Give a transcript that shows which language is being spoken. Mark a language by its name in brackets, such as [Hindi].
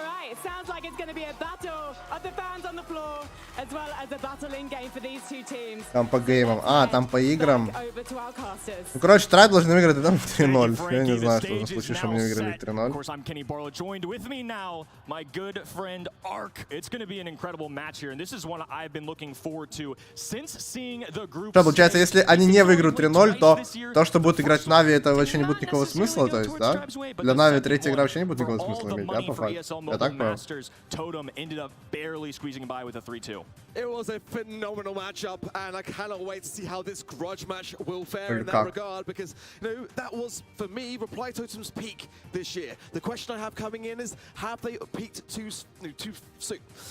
[English] It sounds like it's going to be a battle of the fans on the floor, as well as a battle in game for these two teams. [Russian] Там по геймам. А, там по играм. Ну, короче, Трайб должны выиграть и там 3-0. Я не знаю, что случилось, что мне выиграли 3-0. [English] Of course, I'm Kenny Barlow, joined with me now, my good friend Ark. It's going to be an incredible match here, and this is one I've been looking forward to since seeing the group. [Russian] Что, получается, если они не выиграют 3-0, то, что будут играть Нави, это вообще не будет никакого смысла, то есть, да? Для Нави третья игра вообще не будет никакого смысла иметь, да, по факту? Я так понял. [English] Totem ended up barely squeezing by with a 3-2. It was a phenomenal matchup, and I cannot wait to see how this grudge match will fare in that regard, because that was, for me, Reply Totem's peak this year. The question I have coming in is, have they peaked too soon?